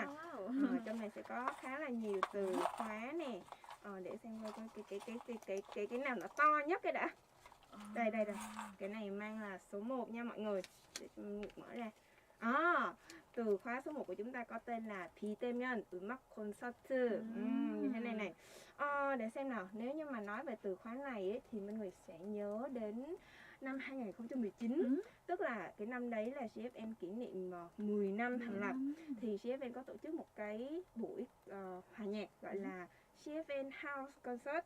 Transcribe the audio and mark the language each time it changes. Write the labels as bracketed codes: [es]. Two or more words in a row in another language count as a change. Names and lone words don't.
[vi] Trong này sẽ có khá là nhiều từ khóa nè. Để xem coi cái nào nó to nhất cái đã. Đây. Cái này mang là số 1 nha mọi người. Để mở ra. Từ khóa số 1 của chúng ta có tên là [ko] 비대면 음악 콘서트. [vi] Như thế này này. Để xem nào, nếu như mà nói về từ khóa này ấy, thì Minh Nguyệt sẽ nhớ đến năm 2019, tức là cái năm đấy là GFN kỷ niệm 10 năm thành lập. Thì GFN có tổ chức một cái buổi hòa nhạc gọi là GFN House Concert.